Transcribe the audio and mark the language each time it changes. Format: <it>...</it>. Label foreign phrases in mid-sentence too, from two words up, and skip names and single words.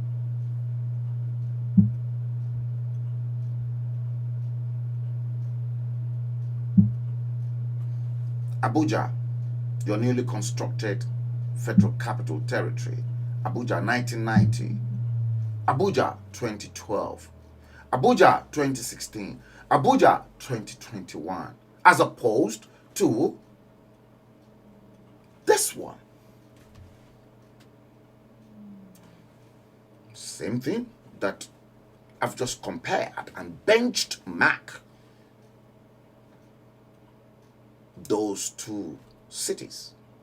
<en>Abuja, your newly constructed Federal Capital Territory. Abuja 1990. Abuja 2012. Abuja 2016. Abuja 2021. As opposed to this one. Same thing that I've just compared and benched mark those two cities.</en>